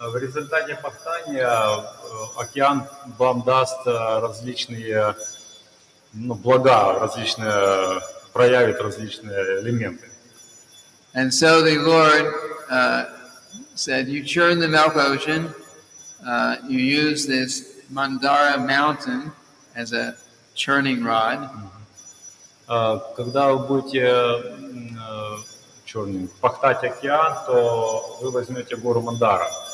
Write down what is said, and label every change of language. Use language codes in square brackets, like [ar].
[ru] В результате пахтания океан вам даст различные блага, проявит различные элементы. [en] And so the Lord said, you churn the milk ocean, you use this Mandara mountain as a churning rod. [ru] Когда вы будете пахтать океан, то вы возьмете гору Мандара.